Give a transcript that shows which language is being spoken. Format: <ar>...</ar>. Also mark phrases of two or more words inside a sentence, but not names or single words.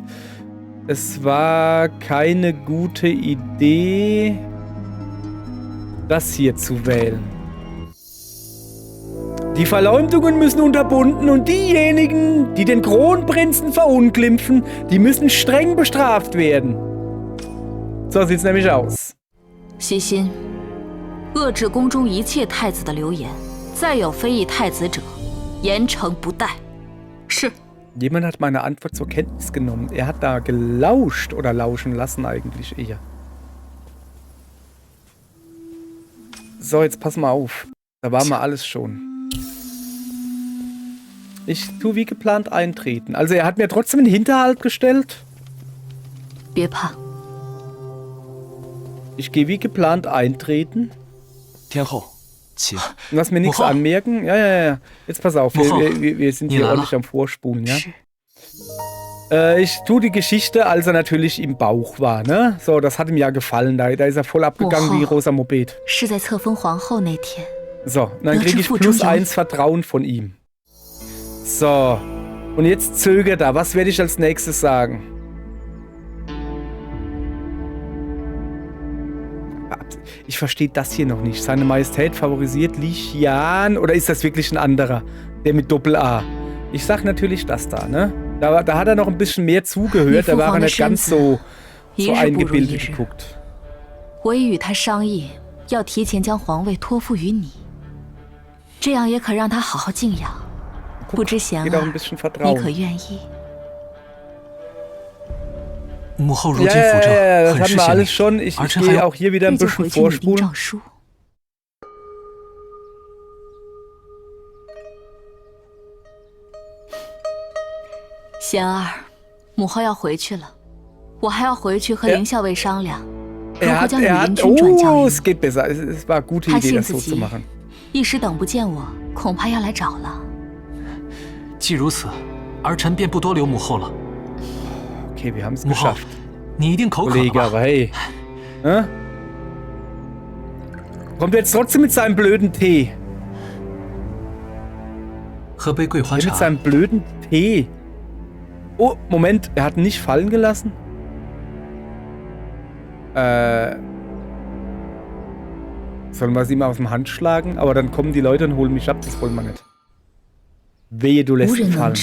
<de>Es war keine gute Idee, das hier zu wählen. Die Verleumdungen müssen unterbunden und diejenigen, die den Kronprinzen verunglimpfen, die müssen streng bestraft werden. So sieht's nämlich aus.</de> <zh>悉心，遏制宫中一切太子的流言，再有非议太子者，严惩不贷。是。</zh> <de>Jemand hat meine Antwort zur Kenntnis genommen. Er hat da gelauscht oder lauschen lassen eigentlich eher. So, jetzt pass mal auf. Da war mal alles schon. Ich tue wie geplant eintreten. Also er hat mir trotzdem einen Hinterhalt gestellt.</de> <zh>别怕，</zh> <de>Ich gehe wie geplant eintreten.</de> <zh>天后，请。</zh> <de>Lass mir nichts anmerken. Ja. Jetzt pass auf, wir sind hier ordentlich am Vorspulen, ja? Ich tue die Geschichte, als er natürlich im Bauch war, ne? So, das hat ihm ja gefallen. Da ist er voll abgegangen wie rosa Moped.</de> <zh>是在册封皇后那天。</zh> <de>So, dann kriege ich +1 Vertrauen von ihm. So, und jetzt zögert er. Was werde ich als nächstes sagen? Ich verstehe das hier noch nicht. Seine Majestät favorisiert Li Xian oder ist das wirklich ein anderer? Der mit Doppel-A. Ich sag natürlich das da, ne? Da hat er noch ein bisschen mehr zugehört, da war er nicht ganz so eingebildet geguckt.</de> <zh>我已与他商议，要提前将皇位托付于你，这样也可让他好好静养。不知贤儿，你可愿意？母后如今扶着，很是贤明。</zh> <de>Ich gehe auch hier wieder ein bisschen vorspulen.</de> <zh>贤儿，母后要回去了，我还要回去和凌校尉商量，如何将羽林军转交于你。他性子急，一时等不见我，恐怕要来找了。既如此，儿臣便不多留母后了。</zh> <de>Okay, wir haben es</de> <zh>母后，</zh> <de>geschafft.</de> <zh>你一定口渴</zh> <de>Kollege,</de> <zh>吧？</zh> <de>aber hey. Kommt jetzt trotzdem mit seinem blöden Tee.</de> <zh>喝杯桂花</zh> <de>Mit</de> <zh>茶。</zh> <de>seinem blöden Tee. Oh, Moment, er hat ihn nicht fallen gelassen? Sollen wir es ihm aus dem Hand schlagen? Aber dann kommen die Leute und holen mich ab, das wollen wir nicht. Wehe, du lässt ihn fallen.</de>